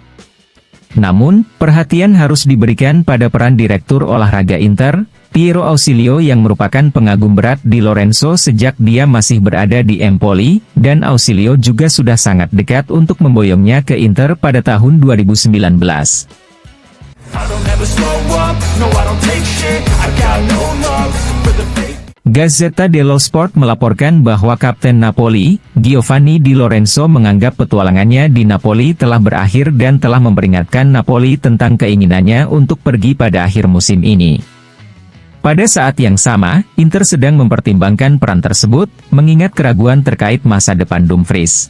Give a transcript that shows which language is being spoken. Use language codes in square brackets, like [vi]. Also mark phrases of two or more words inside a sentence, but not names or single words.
[id] Namun, perhatian harus diberikan pada peran Direktur Olahraga Inter, Piero Ausilio yang merupakan pengagum berat Di Lorenzo sejak dia masih berada di Empoli, dan Ausilio juga sudah sangat dekat untuk memboyongnya ke Inter pada tahun 2019. Gazzetta dello Sport melaporkan bahwa Kapten Napoli, Giovanni Di Lorenzo menganggap petualangannya di Napoli telah berakhir dan telah memperingatkan Napoli tentang keinginannya untuk pergi pada akhir musim ini. Pada saat yang sama, Inter sedang mempertimbangkan peran tersebut, mengingat keraguan terkait masa depan Dumfries.